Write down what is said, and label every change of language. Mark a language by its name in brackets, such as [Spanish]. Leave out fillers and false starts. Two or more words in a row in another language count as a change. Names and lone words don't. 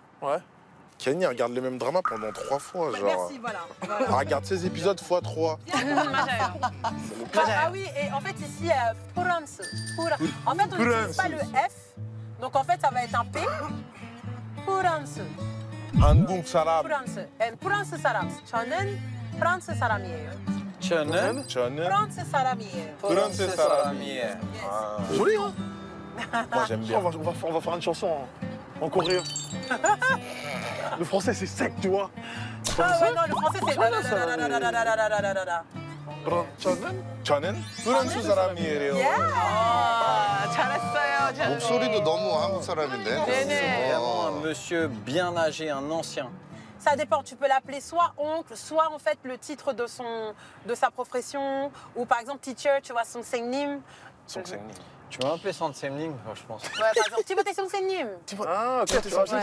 [French] Ouais. Kenny regarde les mêmes dramas pendant 3 fois, genre. Merci, voilà. Elle regarde ces épisodes x 3. Ah oui, et en fait, ici, France. En fait, on n'utilise pas le F. Donc, en fait, ça va être un P. France. [Korean] 한국 사람. France. 프랑스 사람. 저는 프랑스 사람이에요. 저는 프랑스 사람이에요. 프랑스 사람이에요. [French] Joli, hein? Moi, j'aime bien. On va faire une chanson en coréen. Le français, c'est sec, tu vois. Ah ouais, non, le français, c'est... [Korean] 저는 프랑스 사람이에요. 잘했어요. 목소리도 너무 한국 사람인데. [French] c'est vraiment un monsieur bien âgé, un ancien. Ça dépend, tu peux l'appeler soit oncle, soit en fait le titre de sa profession, ou par exemple teacher, tu vois, son Sengnim. Tu m'as appelé Sansemling, je pense. Ouais, par exemple, Timothée Sengnim. Ah, ok, t'es sorti,